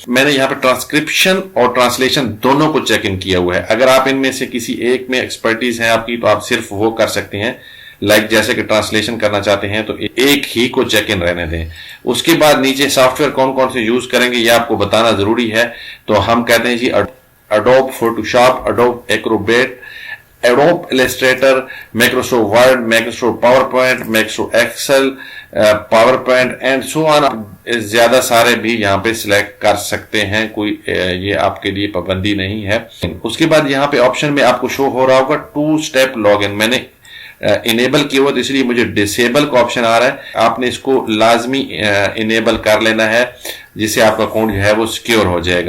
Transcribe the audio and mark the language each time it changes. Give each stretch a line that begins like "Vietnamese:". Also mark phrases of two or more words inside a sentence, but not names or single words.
Hindi: मैंने यहाँ पे ट्रांसक्रिप्शन और ट्रांसलेशन दोनों को
English: check in
Hindi: किया हुआ है। अगर आप इनमें से किसी एक में एक्सपर्टीज है आपकी तो आप सिर्फ वो कर सकते हैं, जैसे कि ट्रांसलेशन करना चाहते हैं तो एक ही को
English: check in
Hindi: रहने दें। उसके बाद नीचे सॉफ्टवेयर कौन कौन से यूज करेंगे ये आपको बताना जरूरी है। तो हम कहते हैं जी Adobe Photoshop, Adobe Acrobat, Adobe Illustrator, Microsoft Word, Microsoft PowerPoint, Microsoft Excel, पावर पॉइंट
English: and so on,
Hindi: ज्यादा सारे भी यहाँ पे सिलेक्ट कर सकते हैं, कोई ये आपके लिए पाबंदी नहीं है। उसके बाद यहाँ पे ऑप्शन में आपको शो हो रहा होगा
English: 2 step login,
Hindi: मैंने इनेबल किया हुआ तो इसलिए मुझे डिसेबल का ऑप्शन आ रहा है। आपने इसको लाजमी इनेबल कर लेना है, जिससे आपका अकाउंट जो है वो सिक्योर हो जाएगा।